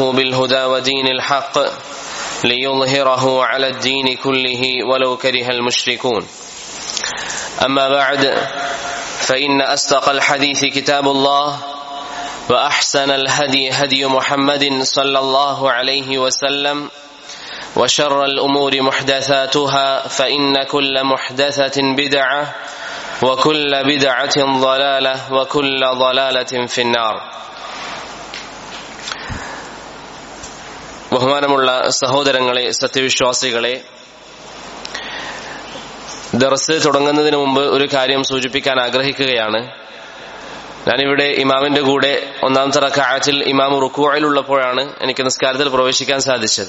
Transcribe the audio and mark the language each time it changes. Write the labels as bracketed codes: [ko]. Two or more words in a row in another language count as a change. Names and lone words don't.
[ar] بالهدى ودين الحق ليظهره على الدين كله ولو كره المشركون أما بعد فإن أصدق الحديث كتاب الله وأحسن الهدي هدي محمد صلى الله عليه وسلم وشر الأمور محدثاتها فإن كل محدثة بدعة وكل بدعة ضلالة وكل ضلالة في النار. [ml] ബഹുമാനമുള്ള സഹോദരങ്ങളെ, സത്യവിശ്വാസികളെ, ദർസ് തുടങ്ങുന്നതിന് മുമ്പ് ഒരു കാര്യം സൂചിപ്പിക്കാൻ ആഗ്രഹിക്കുകയാണ്. ഞാനിവിടെ ഇമാമിന്റെ കൂടെ ഒന്നാമത്തെ റക്അത്തിൽ ഇമാം റുക്കൂഇലുള്ളപ്പോഴാണ് എനിക്ക് നിസ്കാരത്തിൽ പ്രവേശിക്കാൻ സാധിച്ചത്.